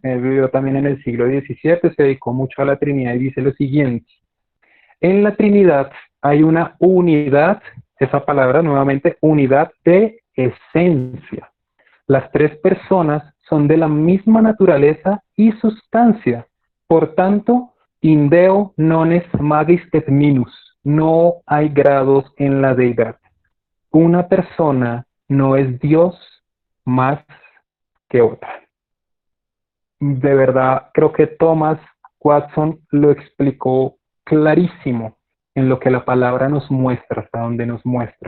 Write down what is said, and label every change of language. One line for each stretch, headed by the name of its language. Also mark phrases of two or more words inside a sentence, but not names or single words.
Spanish: Él vivió también en el siglo XVII, se dedicó mucho a la Trinidad y dice lo siguiente: en la Trinidad hay una unidad, esa palabra nuevamente, unidad de esencia. Las tres personas son de la misma naturaleza y sustancia. Por tanto,
Latin: in Deo non est magis et minus.
Spanish: No hay grados en la deidad. Una persona no es Dios más que otra. De verdad, creo que Thomas Watson lo explicó clarísimo en lo que la palabra nos muestra, hasta donde nos muestra.